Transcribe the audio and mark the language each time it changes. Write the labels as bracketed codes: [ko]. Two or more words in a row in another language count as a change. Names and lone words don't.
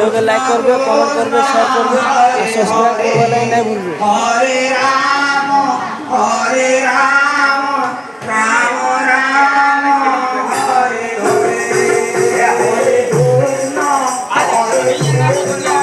[hne] के लाइक करबे कमेंट करबे शेयर करबे और सब्सक्राइब करवा नहीं भूलबे। [sa] हरे राम राम राम हरे हरे हरे कृष्ण हरे कृष्ण